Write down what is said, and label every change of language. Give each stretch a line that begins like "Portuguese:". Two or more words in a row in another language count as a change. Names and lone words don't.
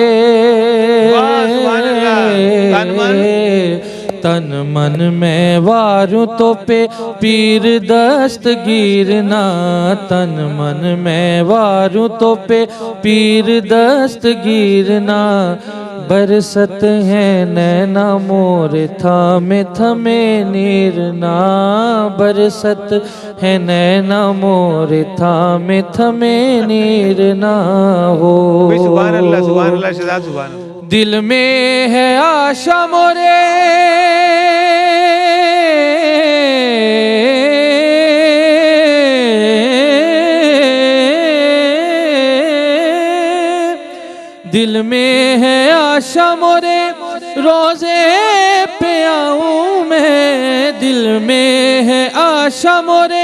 Hindi: तन मन में वारू तो पे पीर दस्तगीर ना, तन मन में वारू तो पे पीर दस्तगीर ना, बरसत है नैना मोरे थामे थमे नीर ना, बरसत है नैना मोरे थामे थमे नीर ना हो।
Arabic: سبحان الله شهزاد سبحان الله.
Hindi: दिल में है आशा मोरे दिल में है आशा मोरे रोजे पे आऊं मैं, दिल में है आशा मोरे